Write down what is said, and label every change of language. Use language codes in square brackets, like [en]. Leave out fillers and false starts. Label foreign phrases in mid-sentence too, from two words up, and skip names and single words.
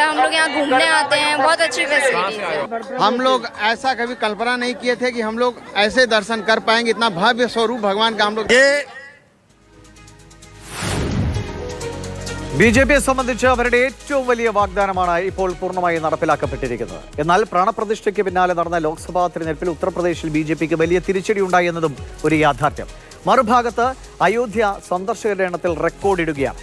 [hi] हम लोग यहाँ घूमने आते हैं, बहुत अच्छी फैसिलिटीज है। हम लोग ऐसा कभी कल्पना नहीं किए थे कि हम लोग ऐसे दर्शन कर पाएंगे। इतना भव्य स्वरूप भगवान का हम लोग [ml] ബിജെപിയെ സംബന്ധിച്ച് അവരുടെ ഏറ്റവും വലിയ വാഗ്ദാനമാണ് ഇപ്പോൾ പൂർണ്ണമായി നടപ്പിലാക്കപ്പെട്ടിരിക്കുന്നത്. എന്നാൽ പ്രാണപ്രതിഷ്ഠയ്ക്ക് പിന്നാലെ നടന്ന ലോക്സഭാ തിരഞ്ഞെടുപ്പിൽ ഉത്തർപ്രദേശിൽ ബിജെപിക്ക് വലിയ തിരിച്ചടി ഉണ്ടായി എന്നതും ഒരു യാഥാർത്ഥ്യം. മറുഭാഗത്ത് അയോധ്യ സന്ദർശകരുടെ എണ്ണത്തിൽ റെക്കോർഡിടുകയാണ്.